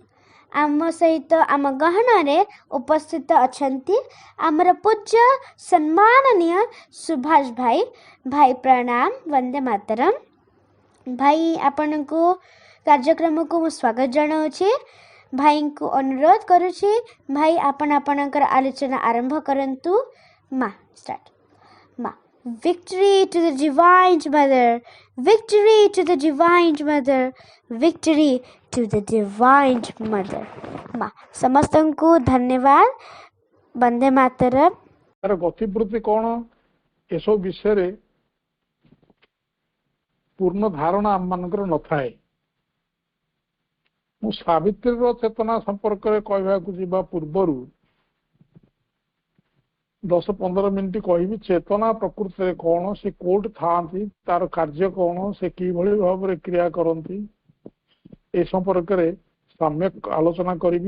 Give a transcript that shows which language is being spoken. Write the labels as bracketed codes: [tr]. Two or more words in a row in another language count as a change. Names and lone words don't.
[or] ଆମ ସହିତ ଆମ ଗହଣରେ ଉପସ୍ଥିତ ଅଛନ୍ତି ଆମର ପୂଜ୍ୟ ସମ୍ମାନନୀୟ ସୁଭାଷ ଭାଇ। ଭାଇ ପ୍ରଣାମ। ବନ୍ଦେ ମାତରମ୍। ଭାଇ ଆପଣଙ୍କୁ କାର୍ଯ୍ୟକ୍ରମକୁ ମୁଁ ସ୍ୱାଗତ ଜଣାଉଛି। ଭାଇଙ୍କୁ ଅନୁରୋଧ କରୁଛି, ଭାଇ ଆପଣ ଆପଣଙ୍କର ଆଲୋଚନା ଆରମ୍ଭ କରନ୍ତୁ। ଷ୍ଟାର୍ଟ। [en] Victory to the Divine Mother, victory to the Divine Mother, victory to the Divine Mother। [or] ସମସ୍ତଙ୍କୁ ଧନ୍ୟବାଦ। ବନ୍ଦେ ମାତରମ୍। ତାର ଗତିବୃତ୍ତି କ'ଣ ଏସବୁ ବିଷୟରେ ପୂର୍ଣ୍ଣ ଧାରଣା ଆମମାନଙ୍କର ନଥାଏ। ମୁଁ ସାବିତ୍ରୀର ଚେତନା ସମ୍ପର୍କରେ କହିବାକୁ ଯିବା ପୂର୍ବରୁ 10-15 ମିନିଟ୍ କହିବି ଚେତନା ପ୍ରକୃତିରେ କ'ଣ, ସେ କୋଉଠି ଥାଆନ୍ତି, ତାର କାର୍ଯ୍ୟ କ'ଣ, ସେ କିଭଳି ଭାବରେ କ୍ରିୟା କରନ୍ତି, ଏ ସମ୍ପର୍କରେ ସମ୍ୟକ ଆଲୋଚନା କରିବି।